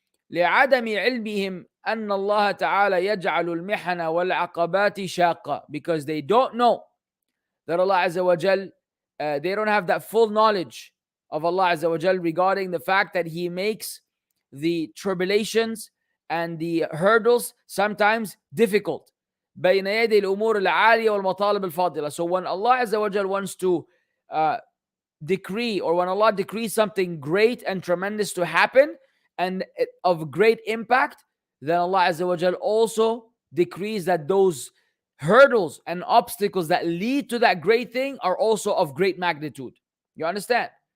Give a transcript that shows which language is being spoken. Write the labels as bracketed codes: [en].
[ar] لعدم علمهم أن الله تعالى يجعل المحن والعقبات شاقة, [en] because they don't know that Allah Azza wa Jal, they don't have that full knowledge of Allah Azza wa Jal regarding the fact that He makes the tribulations and the hurdles sometimes difficult. [ar] بين يدي الأمور العالية والمطالب الفاضلة. [en] So when Allah Azza wa Jal wants to decree, or when Allah decrees something great and tremendous to happen and of great impact, then Allah Azza wa Jal also decrees that those hurdles and obstacles that lead to that great thing are also of great magnitude. You understand?